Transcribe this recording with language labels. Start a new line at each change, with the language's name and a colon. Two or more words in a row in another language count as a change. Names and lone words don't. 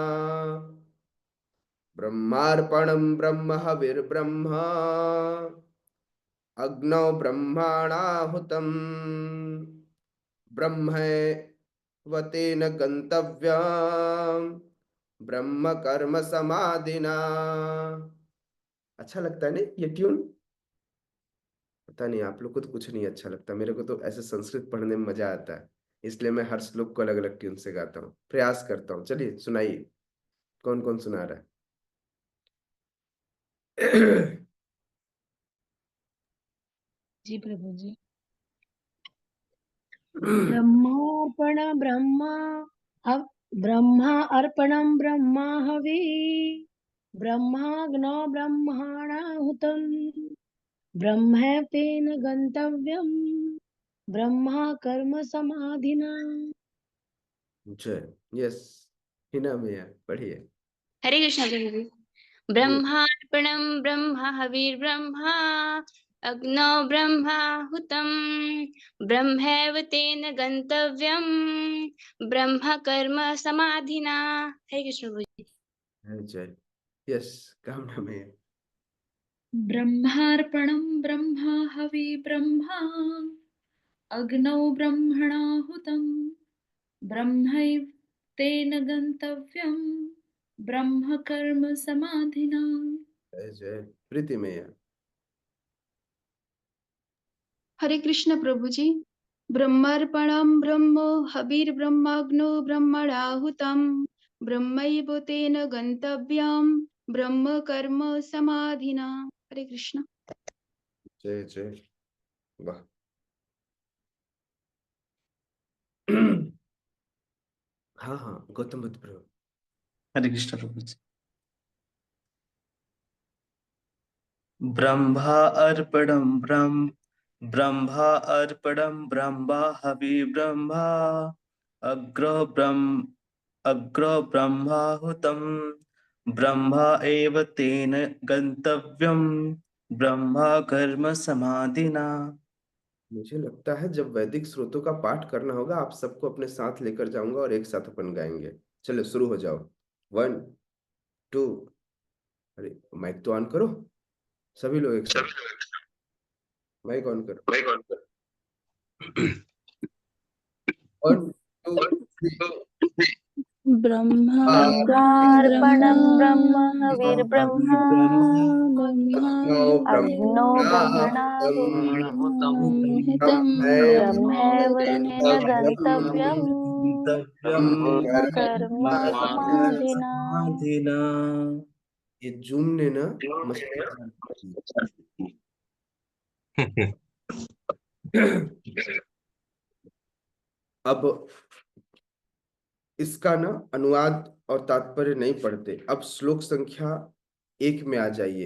Sanskrit: ब्रह्मार्पणं ब्रह्म हविर्ब्रह्मा अग्नौ ब्रह्मणाहुतं ब्रह्मैव तेन गन्तव्यं ब्रह्म कर्म समाधिना।
Hindi: अच्छा लगता है नहीं ये ट्यून? पता नहीं आप लोग को तो कुछ नहीं अच्छा लगता, मेरे को तो ऐसे संस्कृत पढ़ने में मजा आता है, इसलिए मैं हर श्लोक को अलग अलग ट्यून से गाता हूँ, प्रयास करता हूँ। चलिए सुनाइए, कौन कौन सुना रहा है? जी प्रभु जी।
Sanskrit: ब्रह्मार्पण ब्रह्मा हव ब्रह्मा अर्पणं ब्रह्मा हवि ब्रह्माग्नो ब्रह्माणाहुतं ब्रह्म तेन गन्तव्यं ब्रह्मा कर्म समाधिना।
Hindi: जय, यस, हिना में पढ़िए। हरे कृष्ण प्रभु जी।
Sanskrit: ब्रह्मार्पणं ब्रह्म हविर्ब्रह्मा अग्नौ ब्रह्माहुतं ब्रह्मैव तेन गन्तव्यं ब्रह्म कर्म समाधिना।
Hindi: हरे कृष्ण प्रभु जी। जय, यस, कामना में।
Sanskrit: ब्रह्मार्पणं ब्रह्मा हवि ब्रह्मा अग्नौ ब्रह्मणाहुतं ब्रह्मैव तेन गन्तव्यं ब्रह्म कर्म समाधिना।
Hindi: जय जय, प्रीति में। हरे कृष्ण प्रभु जी।
Sanskrit: ब्रह्मार्पणं ब्रह्म हविर्ब्रह्माग्नो ब्रह्मणाहुतं ब्रह्मैव तेन गन्तव्यं ब्रह्म कर्म समाधिना।
Hindi: हरे कृष्ण। जय जय, वाह। हाँ हाँ, गौतम बुद्ध प्रभु। हरे कृष्ण प्रभु जी।
Sanskrit: ब्रह्मा अर्पणं ब्रह्मा अर्पणं ब्रह्मा हवि ब्रह्मा अग्रो ब्रह्माहुतं ब्रह्मा एव तेन गन्तव्यं ब्रह्मा कर्म समाधिना।
Hindi: मुझे लगता है जब वैदिक स्रोतों का पाठ करना होगा आप सबको अपने साथ लेकर जाऊंगा और एक साथ अपन गाएंगे। चलो शुरू हो जाओ। 1 2 अरे माइक तो ऑन करो, सभी लोग एक साथ माइक ऑन करो। 1 2 3
Sanskrit: ब्रह्मार्पणं ब्रह्म हविर्ब्रह्मा तस्मौ अग्नौ ब्रह्मणाहुतं ब्रह्मणाहुतं ब्रह्मैव ब्रह्मैव तेन तेन गन्तव्यम् ब्रह्म कर्म समाधिना। समाधिना।
Hindi: ये जूम ने ना मस्ती की। अब इसका ना अनुवाद और तात्पर्य नहीं पढ़ते, अब श्लोक संख्या 1 में आ जाइए।